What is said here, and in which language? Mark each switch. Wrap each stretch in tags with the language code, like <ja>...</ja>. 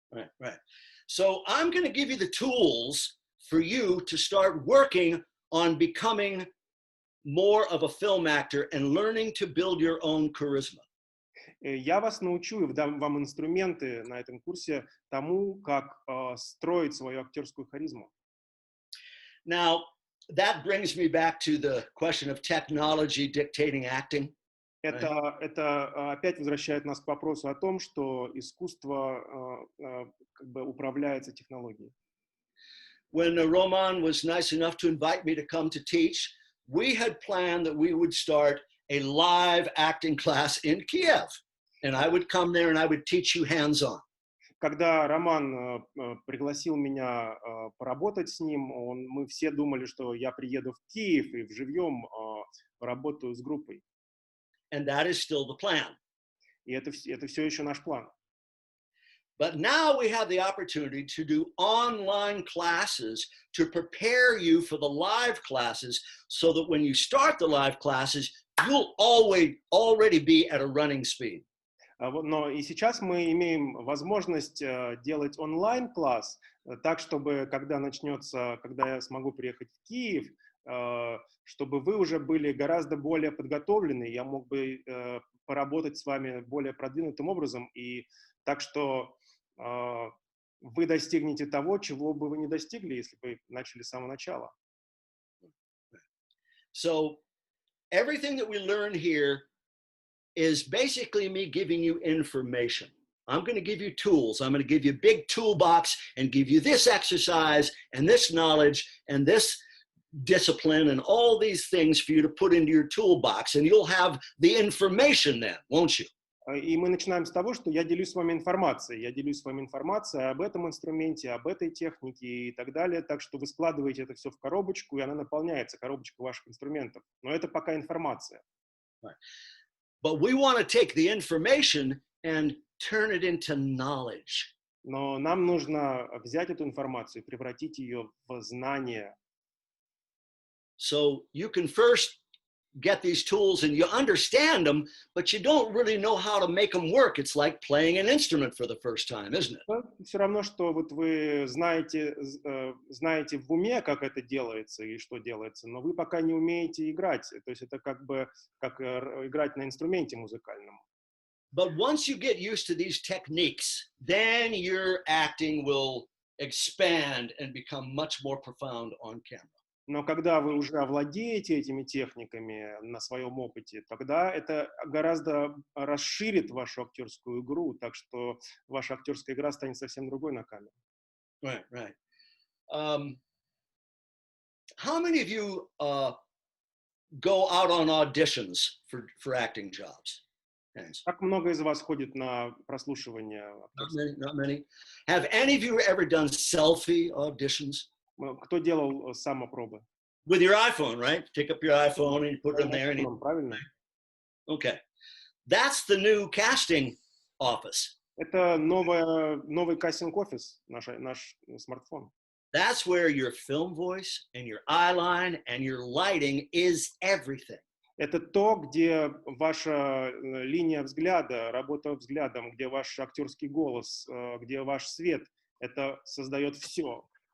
<en>Right. So I'm going to give you the tools for you to start working on becoming more of a film actor and learning to build your own charisma.</en> <ru>Я вас научу и дам вам инструменты на этом курсе тому, как строить свою актерскую харизму.</ru> <en>Now, that brings me back to the question of technology dictating acting.</en> <ru>Это опять возвращает нас к вопросу о том, что искусство как бы управляется технологией.</ru> <en>When Roman was nice enough to invite me to come to teach, we had planned that we would start a live acting class in Kiev. And I would come there and I would teach you hands-on.</en> <ru>когда Роман пригласил меня поработать с ним, мы все думали, что я приеду в Киев и вживьем поработаю с группой.</ru> <en>And that is still the plan.</en> <ru>И это все еще наш план.</ru> <en>But now we have the opportunity to do online classes to prepare you for the live classes so that when you start the live classes, you'll already be at a running speed.</en> <ru>Но и сейчас мы имеем возможность делать онлайн-класс так, чтобы когда я смогу приехать в Киев, чтобы вы уже были гораздо более подготовлены, я мог бы поработать с вами более продвинутым образом, и так что вы достигнете того, чего бы вы не достигли, если бы начали с самого начала.</ru> <en>So everything that we learn here is basically me giving you information. I'm going to give you tools. I'm going to give you a big toolbox and give you this exercise and this knowledge and this discipline and all these things for you to put into your toolbox, and you'll have the information then, won't you?</en> <ru>И мы начинаем с того, что я делюсь с вами информацией. Я делюсь с вами информацией об этом инструменте, об этой технике и так далее. Так что вы складываете это все в коробочку, и она наполняется, коробочка ваших инструментов. Но это пока информация.</ru> <en>Right. But we want to take the information and turn it into knowledge.</en> <ru>Но нам нужно взять эту информацию и превратить ее в знание.</ru> <en>So you can first get these tools and you understand them, but you don't really know how to make them work. It's like playing an instrument for the first time, isn't it?</en> <ru>Все равно, что вот вы знаете в уме, как это делается и что делается, но вы пока не умеете играть. То есть это как бы как играть на инструменте музыкальном.</ru> <en>But once you get used to these techniques, then your acting will expand and become much more profound on camera.</en> <ru>Но когда вы уже овладеете этими техниками на своем опыте, тогда это гораздо расширит вашу актерскую игру, так что ваша актерская игра станет совсем другой на камере.</ru> <en>Right, right. How many of you go out on auditions for acting jobs? Hands.</en> <ru>Как много из вас ходит на прослушивание?</ru> <en>Not many. Have any of you ever done selfie auditions?</en> <ru>Кто делал самопробы?</ru> <en>With your iPhone, right? Pick up your iPhone and you put it in there.</en> <ru>Правильно.</ru> <en>Okay. That's the new casting office.</en> <ru>Это новый кастинг-офис, наш смартфон.</ru> <en>That's where your film voice and your eye line and your lighting is everything.</en> <ru>Это то, где ваша линия взгляда, работа взглядом, где ваш актерский голос, где ваш свет, это создает все.</ru>